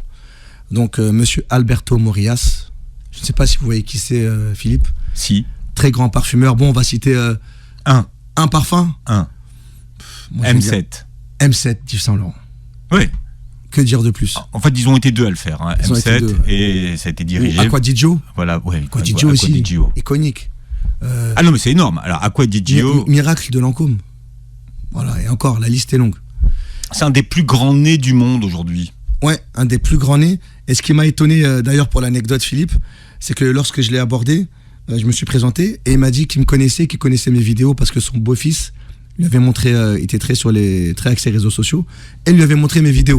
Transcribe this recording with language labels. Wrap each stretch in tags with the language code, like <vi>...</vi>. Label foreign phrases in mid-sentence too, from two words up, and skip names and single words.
<fr>Donc monsieur Alberto Morillas, je ne sais pas si vous voyez qui c'est, Philippe. Si. Très grand parfumeur. Bon, on va citer un parfum. M7. M7 d'Yves Saint Laurent. Oui. Que dire de plus? En fait, ils ont été deux à le faire. Hein. M7 et ça a été dirigé. Aqua di Gio. Voilà, ouais. Aqua di Gio aussi. Iconique. Ah non, mais c'est énorme. Alors, Aqua di Gio. Miracle de Lancôme. Voilà, et encore, la liste est longue. C'est un des plus grands nez du monde aujourd'hui. Ouais, un des plus grands nez. Et ce qui m'a étonné, d'ailleurs, pour l'anecdote, Philippe, c'est que lorsque je l'ai abordé, je me suis présenté et il m'a dit qu'il me connaissait, qu'il connaissait mes vidéos parce que son beau-fils lui avait montré, il était très axé réseaux sociaux, et lui avait montré mes vidéos.</fr>